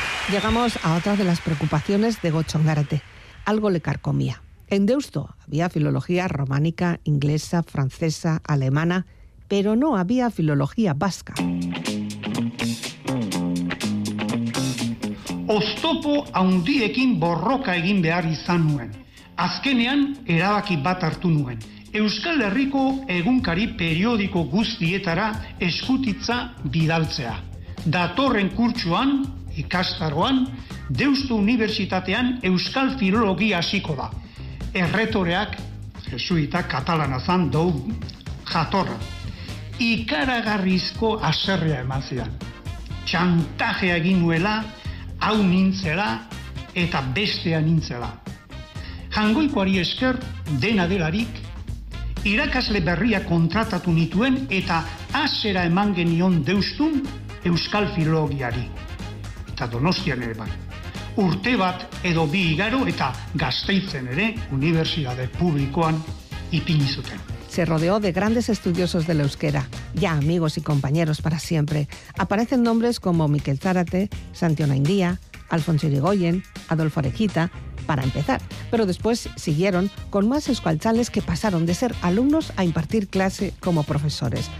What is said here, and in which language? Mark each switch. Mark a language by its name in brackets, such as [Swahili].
[Spanish] Llegamos a otra de las preocupaciones de Gotxo Ongarate. Algo le carcomía. En Deusto había filología románica, inglesa, francesa, alemana, pero no había filología vasca. [Basque] Oztopo haundiekin borroka egin behar izan nuen. Azkenean, erabaki bat hartu nuen. Euskal Herriko egunkari periódico guztietara eskutitza bidaltzea. Datorren kurtsuan, ikastaroan, Deusto Universitatean euskal filologia hasiko da. Erretoreak, jesuita katalana zan, dou jatorra. Ikaragarrizko haserrea eman zidan. Txantajea egin nuela, hau nintzela eta bestea nintzela. Jangoikoari esker, dena delarik, irakasle berria kontratatu nituen eta hasera eman genion Deustun euskal filologiari. Eta Donostian ere bai. Urte bat edo bi igaro eta Gasteizen ere unibertsitate publikoan ipini zuten. [Spanish] Se rodeó de grandes estudiosos de la euskera, ya amigos y compañeros para siempre. Aparecen nombres como Mikel Zárate, Santi Onaindia, Alfonso Irigoyen, Adolfo Arequita, para empezar. Pero después siguieron con más euskaltzales que pasaron de ser alumnos a impartir clase como profesores.